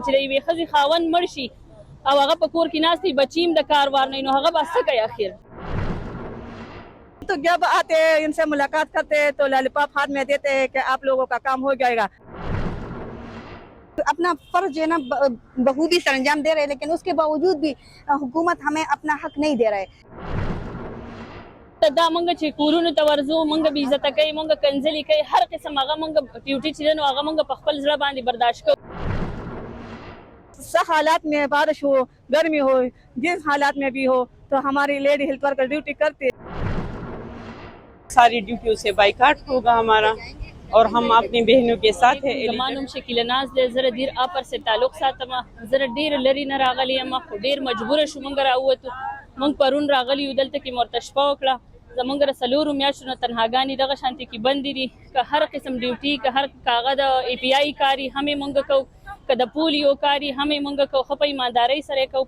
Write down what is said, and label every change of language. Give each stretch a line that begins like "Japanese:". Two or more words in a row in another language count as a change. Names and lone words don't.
Pashto: یوې ښځې خاوند مړ شي او هغه په کور کې ناست وي بچیم د کاروبار نه نو هغه به څه کوي اخر
Urdu: تو جب آتے ہیں ان سے ملاقات کرتے ہیں تو لالیپاپ ہاتھ میں دیتے ہیں کہ آپ لوگوں کا کام ہو جائے گا. اپنا فرض جو ہے نا بخوبی سر انجام دے رہے ہیں لیکن اس کے باوجود بھی حکومت ہمیں اپنا حق نہیں دے رہے.
Pashto: دا مونږ چې کورونو ته ورځو مونږ بې عزته کوي مونږ کنځلې کوي هر قسم هغه مونږ ډیوټي چې دی نو هغه مونږ په خپل زړه باندې برداشت کوو.
Urdu: سخت حالات میں بارش ہو گرمی ہو جس حالات میں بھی ہو تو ہماری
English: lady health worker
Urdu: ڈیوٹی کرتے ہیں. ساری ڈیوٹیوں سے بائیکاٹ ہوگا ہمارا اور ہم اپنی بہنوں کے ساتھ ہیں.
Pashto: زما نوم شکیله ناز دی زه ډیر اپر سره تعلق ساتم زه ډیر لري نه راغلی یم خو ډیر مجبوره شو مونږ راووتو مونږ پرون راغلی یو دلته کې مورته شپه وکړه زمونږ له څلورو میاشتو نه تنهاګانې دغه شانتې کې بندې دي که هر قسم ډیوټي که هر کاغه د ای پی آی کاري هم یې مونږ کوو که د پولیو کاري هم یې مونږ کوو ښه په ایماندارۍ سره یې کوو.